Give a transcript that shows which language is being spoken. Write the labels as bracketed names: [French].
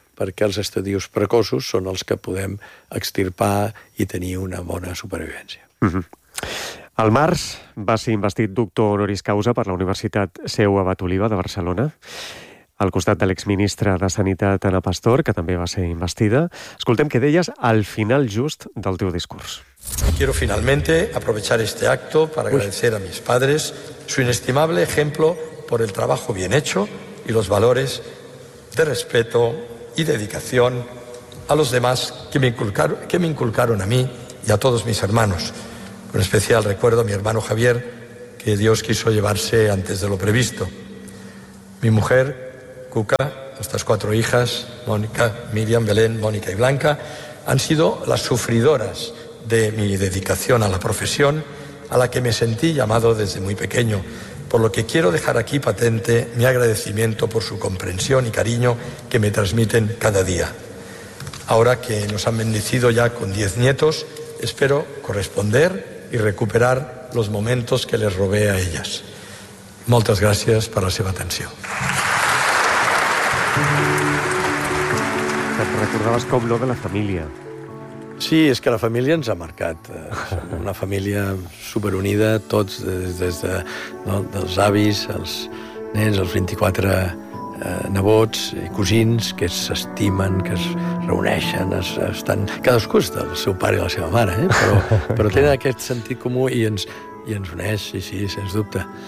[Catalan] Perquè els estadius precoços són els que podem extirpar i tenir una bona supervivència. Uh-huh. El març va ser investit doctor honoris causa per la Universitat Seu Abat Oliva de Barcelona, al costat de l'exministre de Sanitat, Ana Pastor, que també va ser investida. Escoltem què deies al final just del teu discurs. [Spanish] Quiero finalmente aprovechar este acto para agradecer a mis padres su inestimable ejemplo por el trabajo bien hecho y los valores de respeto y dedicación a los demás que me inculcaron a mí y a todos mis hermanos. Con especial recuerdo a mi hermano Javier, que Dios quiso llevarse antes de lo previsto. Mi mujer, Cuca, nuestras cuatro hijas, Mónica, Miriam, Belén, Mónica y Blanca, han sido las sufridoras de mi dedicación a la profesión, a la que me sentí llamado desde muy pequeño, por lo que quiero dejar aquí patente mi agradecimiento por su comprensión y cariño que me transmiten cada día. Ahora que nos han bendecido ya con 10 nietos, espero corresponder y recuperar los momentos que les robé a ellas. Muchas gracias por la seva atención. Te recordabas como lo de la familia. [Catalan] Sí, és que la família ens ha marcat. Som una família superunida, tots, des de, no, dels avis, els nens, els 24 nebots i cosins, que s'estimen, que es reuneixen, estan... Cadascú és del seu pare i la seva mare, eh? Però tenen aquest sentit comú i ens uneix, sí, sens dubte.